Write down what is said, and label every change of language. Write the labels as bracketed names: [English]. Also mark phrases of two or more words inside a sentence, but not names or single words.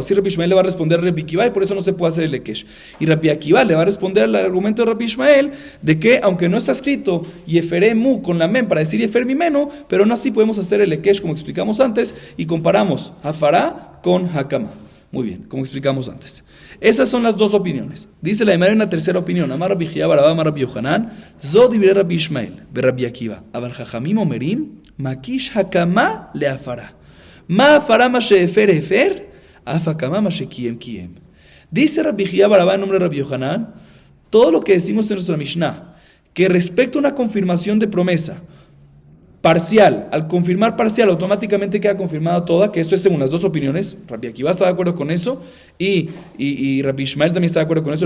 [Spanish] Así Rabbi Ishmael le va a responder a Rabbi Akiva y por eso no se puede hacer el Ekesh. Y Rabbi Akiva le va a responder al argumento de Rabbi Ishmael de que aunque no está escrito Yeferemu con la meme para decir [Hebrew] יפר ממנו, [Spanish] pero aún así podemos hacer el Ekesh como explicamos antes y comparamos Hafará con Hakama. Muy bien, como explicamos antes. Esas son las dos opiniones. Dice la Gemara en la tercera opinión. [Hebrew] אמר רבי חייא בר אבא, אמר רבי יוחנן, זו דברי רבי ישמעאל, ו רבי עקיבא. אבל חכמים אומרים, מקיש הקמה ל הפרה. מה הפרה מה שהפר הפר, אף הקמה מה שקיים קיים. [Spanish] Dice Rabbi Chiya bar Abba en nombre de Rabbi Yohanan, todo lo que decimos en nuestra Mishnah, que respecto a una confirmación de promesa parcial, al confirmar parcial automáticamente queda confirmada toda, que esto es según las dos opiniones. Rabbi Akiva está de acuerdo con eso y Rabbi Ishmael también está de acuerdo con eso.